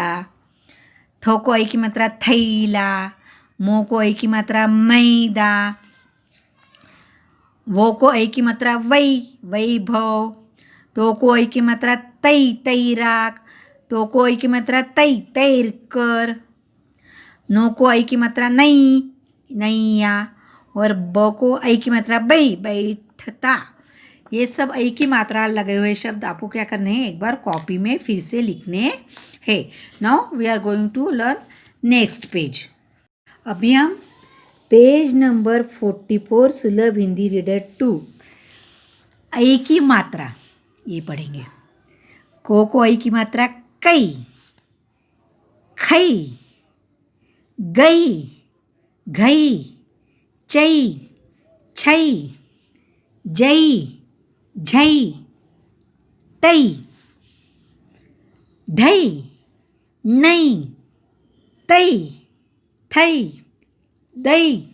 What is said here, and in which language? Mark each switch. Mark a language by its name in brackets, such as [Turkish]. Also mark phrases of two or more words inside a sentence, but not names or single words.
[Hindi] थो को ऐ की मात्रा थैला, मो को ऐ की मात्रा मैदा, वो को ऐ की मात्रा वैभव, तो को ऐ की मात्रा तैराक, तो को ऐ की मात्रा तै, तैर कर। नो को ऐ की मात्रा नहीं, नैया। और ब को ऐ की मात्रा बै, बैठता। ये सब ऐ की मात्रा लगे हुए शब्द आपको क्या करने हैं, एक बार कॉपी में फिर से लिखने हैं। [English] Now we are going to learn next page. [Hindi] अभी हम पेज नंबर 44 सुलभ हिंदी रीडर 2 ऐ की मात्रा ये पढ़ेंगे। को ऐ की मात्रा कई, खई, गई, घई, चई, छई, जई, झई, तई, ढई, नई, तई, थई, दई,